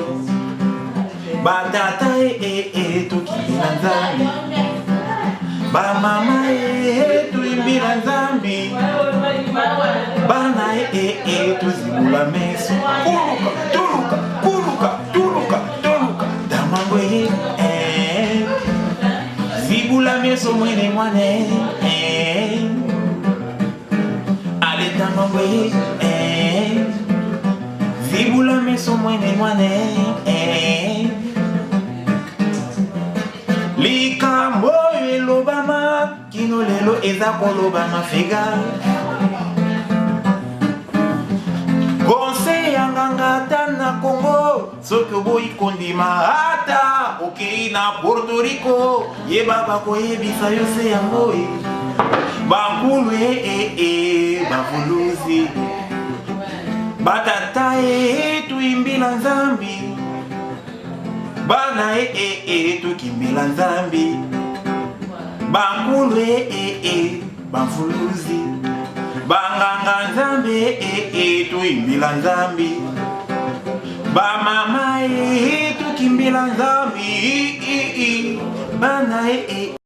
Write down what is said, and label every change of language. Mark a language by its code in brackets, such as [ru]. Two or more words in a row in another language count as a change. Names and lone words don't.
[kg] Batata tukibila nzambi ba mama tuimbila nzambi bana tuzibula meso tuluka damangwe zibula meso mwene mwane ale damangwe zibula meso mwene mwane [ln] likambo elobama kino lelo eza kolobama fega conseil ya nganga na Congo soki oboyi kondima ata okei na Porto Rico yeba bakoyebisa yo se yango [kg] bankulu bafuluzi batata tuimbila nzambi bana tukimbila nzambi bankulu bafuluzi banganga nzambe tuimbila nzambi bamama tukimbila nzambi bana